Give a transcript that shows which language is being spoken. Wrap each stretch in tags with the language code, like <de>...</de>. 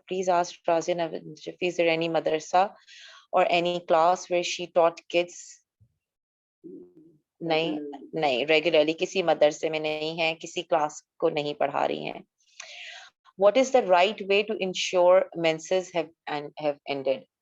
<en>Please ask Razan is there any madrasa or any class where she taught kids.</en> <ur>نہیں regularly کسی مدرسے میں نہیں ہے، کسی کلاس کو نہیں پڑھا رہی ہیں.</ur> <en>What is the right way to ensure menses have ended?</en>